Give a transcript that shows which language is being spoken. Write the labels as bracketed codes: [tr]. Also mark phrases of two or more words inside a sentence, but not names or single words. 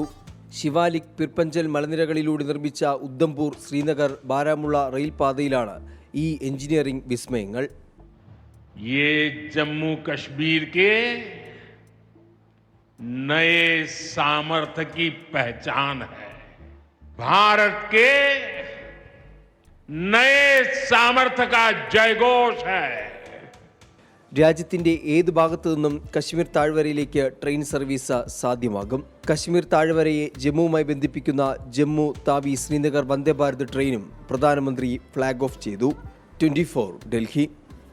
[ml] ശിവാലിക് പിർപ്പഞ്ചൽ മലനിരകളിലൂടെ നിർമ്മിച്ച ഉധംപൂർ ശ്രീനഗർ ബാരാമുള്ള റെയിൽ പാതയിലാണ് ഈ എഞ്ചിനീയറിംഗ് വിസ്മയങ്ങൾ. [hi] ये जम्मू कश्मीर के नए सामर्थ्य की पहचान है. भारत के नए सामर्थ्य का जयघोष है. [ml] രാജ്യത്തിന്റെ ഏത് ഭാഗത്തു നിന്നും കശ്മീർ താഴ്വരയിലേക്ക് ട്രെയിൻ സർവീസ് സാധ്യമാകും. കശ്മീർ താഴ്വരയെ ജമ്മുവുമായി ബന്ധിപ്പിക്കുന്ന ജമ്മു താവി ശ്രീനഗർ വന്ദേ ഭാരത് ട്രെയിനും പ്രധാനമന്ത്രി [en] flag off [ml] ചെയ്തു. 24 ഡൽഹി.